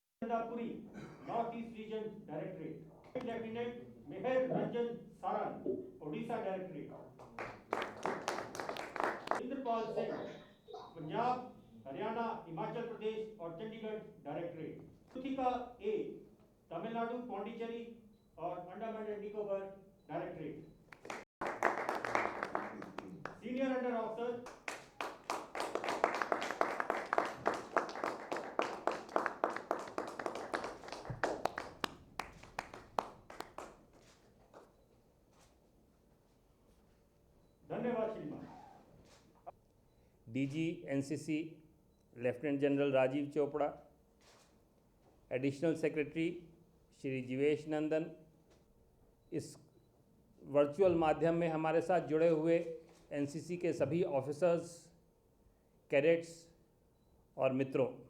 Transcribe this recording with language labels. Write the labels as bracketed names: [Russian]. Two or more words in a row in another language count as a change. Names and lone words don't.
[English] Pury, North East Region Directorate. Lieutenant Meher Ranjan Saran, Odisha Directorate. Indrapal Singh, Punjab, Haryana, Himachal Pradesh और चंडीगढ़ Directorate. Suthika A, Tamil Nadu, Pondicherry और Andaman and Nicobar Directorate. Senior Under Officer [Hindi] धन्यवाद श्रीमान। डीजी एनसीसी लेफ्टिनेंट जनरल राजीव चोपड़ा, [English] additional secretary [Hindi] श्री जीवेश नंदन, इस वर्चुअल माध्यम में हमारे साथ जुड़े हुए एनसीसी के सभी ऑफिसर्स, कैडेट्स और मित्रों,